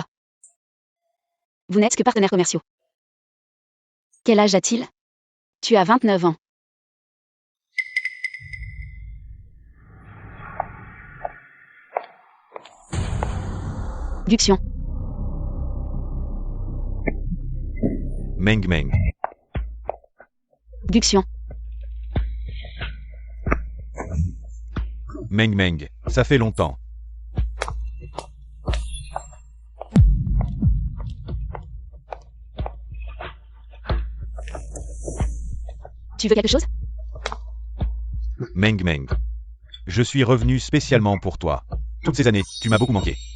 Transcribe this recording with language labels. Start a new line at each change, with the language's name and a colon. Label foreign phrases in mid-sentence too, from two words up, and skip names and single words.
French: Vous n'êtes que partenaires commerciaux. Quel âge a-t-il? Tu as 29 ans. Guxion. Meng Meng. Guxion. Meng Meng, ça fait longtemps. Tu veux quelque chose? Meng Meng. Je suis revenu spécialement pour toi. Toutes ces années, tu m'as beaucoup manqué.